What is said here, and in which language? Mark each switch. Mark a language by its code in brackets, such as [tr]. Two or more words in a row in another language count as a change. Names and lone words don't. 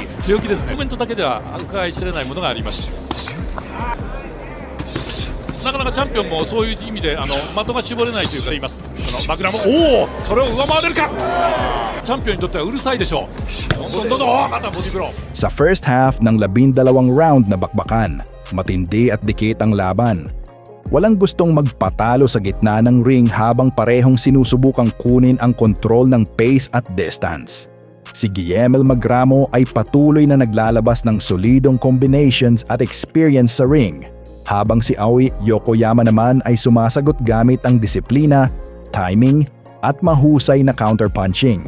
[ja] 強気ですねコメントだけでは伺い知れないものがありますなかなかチャンピオンもそういう意味で的が絞れないというか言いますそのマグラもおおそれを上回れるかチャンピオンにとってはうるさいでしょうどんどんまたボディブロー [tl] Sa [en] first half [tl] ng 12 round na bakbakan, matindi at dikit ang laban. Walang gustong magpatalo sa gitna ng ring habang parehong sinusubukang kunin ang kontrol ng pace at distance. Si Guillermo Magramo ay patuloy na naglalabas ng solidong combinations at experience sa ring, habang si Aoi Yokoyama naman ay sumasagot gamit ang disiplina, timing, at mahusay na counterpunching.